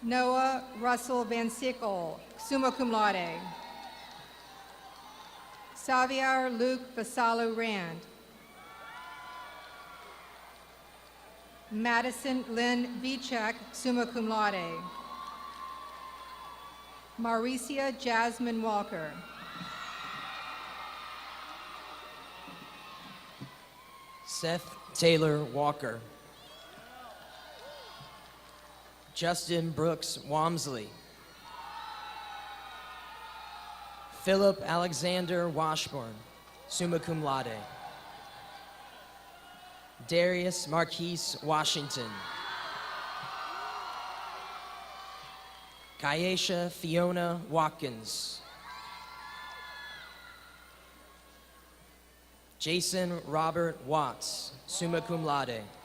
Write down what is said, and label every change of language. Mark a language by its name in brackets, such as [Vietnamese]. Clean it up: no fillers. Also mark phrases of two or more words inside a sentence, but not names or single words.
[English] Noah Russell Van Sickle, [Latin] summa cum laude. [English] Xavier Luke Vassallo Rand. Madison Lynn Vichek, [Latin] summa cum laude. [English] Mauricia Jasmine Walker. Seth Taylor Walker. Justin Brooks Walmsley. Philip Alexander Washburn, [Latin] summa cum laude. [English] Darius Marquise Washington. Kayesha Fiona Watkins. Jason Robert Watts, [Latin] summa cum laude.